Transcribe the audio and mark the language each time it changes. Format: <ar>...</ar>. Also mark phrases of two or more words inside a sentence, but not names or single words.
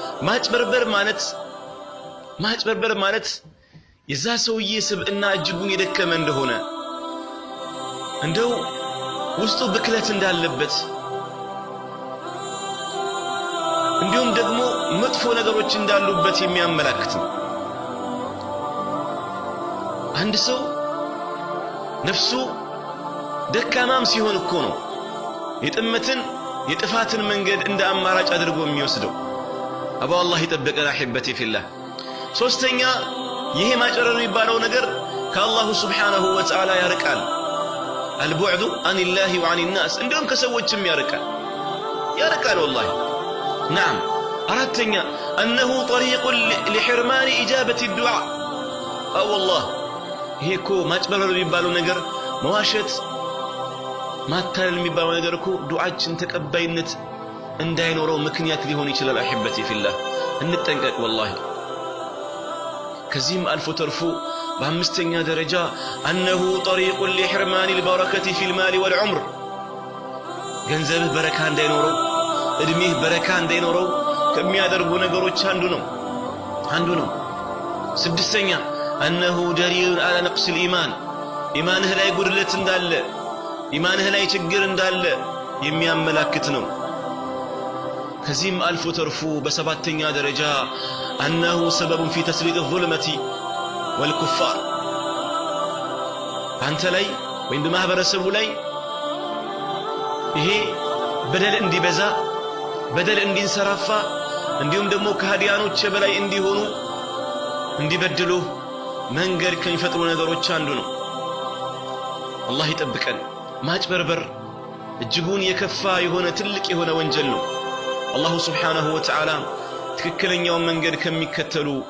<am>ማጭበርበር ማለት የዛ ሰውዬ ስብዕና እጅጉን የደከመ እንደሆነ እንደው ውስጡ ብክለት እንዳለበት እንዲሁም ደግሞ መጥፎ ነገሮች እንዳሉበት የሚያመላክት ነው አንድ ሰው ነፍሱ ደካማም ሲሆን እኮ ነው የጥፋትን መንገድ እንደ አማራጭ አድርጎ የሚወስደው አባ አላህ ይጠብቀን</am> <ar>أحبتي في الله</ar> <am>ሶስተኛ ይሄ ማጭበርበር የሚባለው ነገር</am> <ar>من الله سبحانه وتعالى</ar> <am>ያርቃል</am> <ar>البعد عن الله وعن الناس</ar> <am>እንደውም ከሰዎችም ያርቃል</am> <ar>والله نعم</ar> <am>አራተኛ</am> <ar>انه طريق لحرمان اجابه الدعاء والله</ar> <am>ይሄ እኮ ማጭበርበር የሚባለው ነገር መዋሸት ማታለል የሚባለው ነገር እኮ ዱዓችን ተቀባይነት እንዳይኖረው ምክንያት ሊሆን ይችላል</am> <ar>أحبتي في الله</ar> <am>እንጠንቀቅ والله ከዚህም አልፎ ተርፎ በአምስተኛ ደረጃ</am> <ar>انه طريق لحرمان البركه في المال والعمر</ar> <am>ገንዘብህ በረካ እንዳይኖረው እድሜህ በረካ እንዳይኖረው ከሚያደርጉ ነገሮች አንዱ ነው ስድስተኛ</am> <ar>انه دليل على نقص الايمان</ar> <am>ኢማንህ ላይ ጉድለት እንዳለ ኢማንህ ላይ ችግር እንዳለ የሚያመላክት ነው ከዚህም አልፎ ተርፎ በሰባተኛ ደረጃ</am> <ar>انه سبب في تسليط الظلمه والكفار</ar> <am>አንተ ላይ ወይም በማህበረሰቡ ላይ ይሄ በደል እንዲበዛ በደል እንዲንሰራፋ እንዲሁም ደግሞ ከሃዲያኖች በላይ እንዲሆኑ እንዲበድሉ መንገድ ከሚፈጥሩ ነገሮች አንዱ ነው አላህ ይጠብቀን ማጭበርበር እጅጉን የከፋ የሆነ ትልቅ የሆነ ወንጀል ነው</am> <ar>الله سبحانه وتعالى</ar> <am>ትክክለኛው መንገድ ከሚከተሉ</am>